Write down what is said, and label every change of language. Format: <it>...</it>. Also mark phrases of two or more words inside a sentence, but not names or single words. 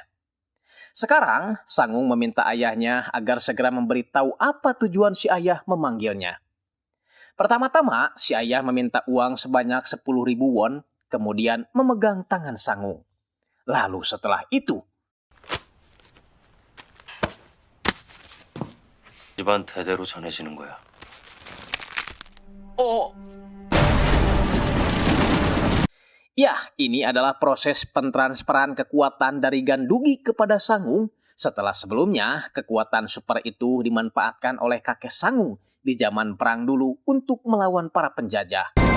<id>Sekarang, Sangung meminta ayahnya agar segera memberitahu apa tujuan si ayah memanggilnya. Pertama-tama, si ayah meminta uang sebanyak 10.000 won, kemudian memegang tangan Sangung. Lalu setelah itu,</id> <ko>집안 대대로 전해지는 거야.</ko> <id>ya, ini adalah proses pentransferan kekuatan dari Gandugi kepada Sangung setelah sebelumnya kekuatan super itu dimanfaatkan oleh kakek Sangung di zaman perang dulu untuk melawan para penjajah.</id>